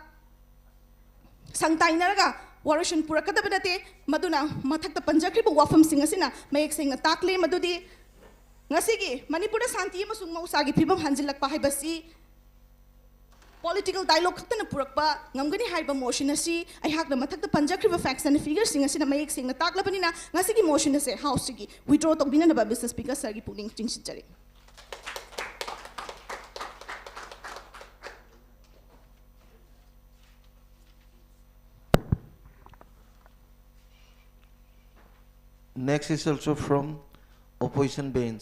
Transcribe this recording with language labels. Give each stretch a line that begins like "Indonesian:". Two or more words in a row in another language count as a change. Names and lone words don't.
Manipuri: sangtai naraga warashin purakada banate maduna mathakta panjakri ba wafam sing asina mayek sing na takle madudi Ngasigi Manipur santi amasung mausagi phibam hanjilakpa haibasi
English: political dialogue
Manipuri: khakta na purakpa ngamgani haiba motion asi aihak na mathakta panjakriba
English: facts and figures
Manipuri: sing asina mayek sing na taklapani na ngasigi motion ase house gi withdraw tobina na ba
English: Mr Speaker sir
Manipuri: gi puling chingsichari
English: Next is also from opposition bench.